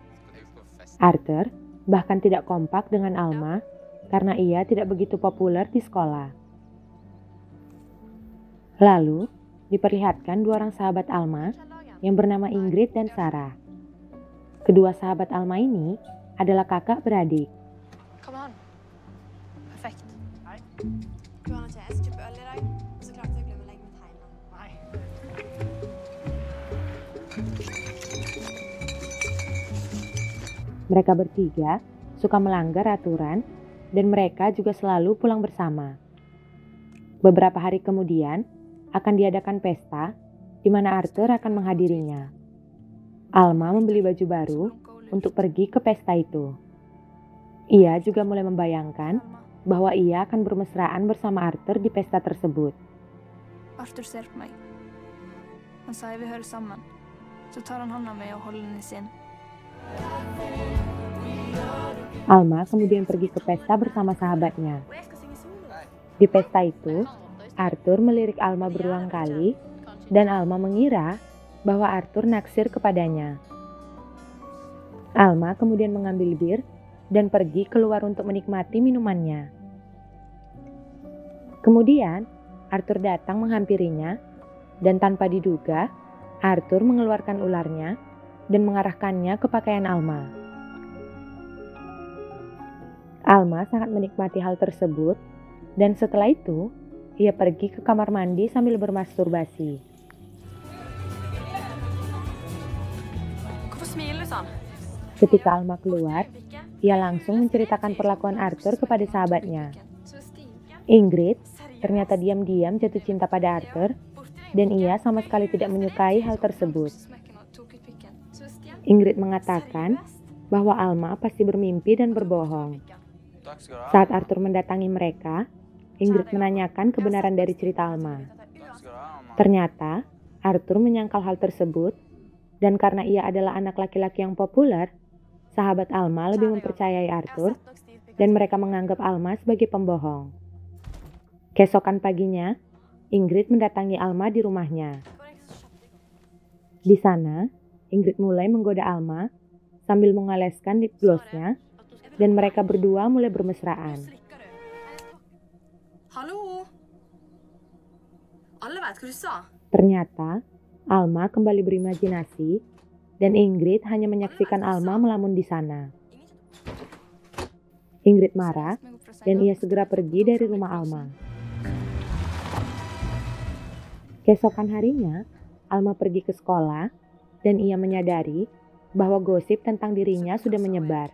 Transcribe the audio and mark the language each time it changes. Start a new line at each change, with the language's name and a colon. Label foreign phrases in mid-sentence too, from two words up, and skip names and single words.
Indonesian: Arthur bahkan tidak kompak dengan Alma karena ia tidak begitu populer di sekolah. Lalu, diperlihatkan dua orang sahabat Alma yang bernama Ingrid dan Sarah. Kedua sahabat Alma ini adalah kakak beradik.
Norwegian: Kom an. Perfekt. Du har noe til. Jeg skal kjøpe øl i dag. Og så klarte jeg å glemme å legge meg tegne.
Indonesian: Mereka bertiga suka melanggar aturan dan mereka juga selalu pulang bersama. Beberapa hari kemudian akan diadakan pesta di mana Arthur akan menghadirinya. Alma membeli baju baru untuk pergi ke pesta itu. Ia juga mulai membayangkan bahwa ia akan bermesraan bersama Arthur di pesta tersebut.
Norwegian: Arthur ser på meg. Han sier vi hører sammen. Så tar han hånda mi og holder den i sin.
Indonesian: Alma kemudian pergi ke pesta bersama sahabatnya.
Norwegian: Og jeg skal synge solo.
Indonesian: Di pesta itu, Arthur melirik Alma berulang kali dan Alma mengira bahwa Arthur naksir kepadanya. Alma kemudian mengambil bir dan pergi keluar untuk menikmati minumannya. Kemudian, Arthur datang menghampirinya dan tanpa diduga, Arthur mengeluarkan ularnya dan mengarahkannya ke pakaian Alma. Alma sangat menikmati hal tersebut dan setelah itu, ia pergi ke kamar mandi sambil bermasturbasi.
Norwegian: Hvorfor smiler du sånn?
Indonesian: Ketika Alma keluar, ia langsung menceritakan perlakuan Arthur kepada sahabatnya.
Norwegian: Så stinker.
Indonesian: Ingrid ternyata diam-diam jatuh cinta pada Arthur dan ia sama sekali tidak menyukai hal tersebut.
Norwegian: Smekken og tok ut pikken. Så stjern.
Indonesian: Ingrid mengatakan bahwa Alma pasti bermimpi dan berbohong.
Norwegian: Takk skal du ha.
Indonesian: Saat Arthur mendatangi mereka, Ingrid menanyakan kebenaran dari cerita Alma.
Norwegian: Takk skal du ha, mann.
Indonesian: Ternyata, Arthur menyangkal hal tersebut, dan karena ia adalah anak laki-laki yang populer, sahabat Alma lebih mempercayai Arthur, dan mereka menganggap Alma sebagai pembohong. Keesokan paginya, Ingrid mendatangi Alma di rumahnya. Di sana, Ingrid mulai menggoda Alma sambil mengoleskan
English: lip glossnya,
Indonesian: dan mereka berdua mulai bermesraan.
Norwegian: Hallo? Alle vet hva du sa.
Indonesian: Ternyata, Alma kembali berimajinasi, dan Ingrid hanya menyaksikan Alma melamun di sana. Ingrid marah, dan ia segera pergi dari rumah Alma. Keesokan harinya, Alma pergi ke sekolah, dan ia menyadari bahwa gosip tentang dirinya sudah menyebar.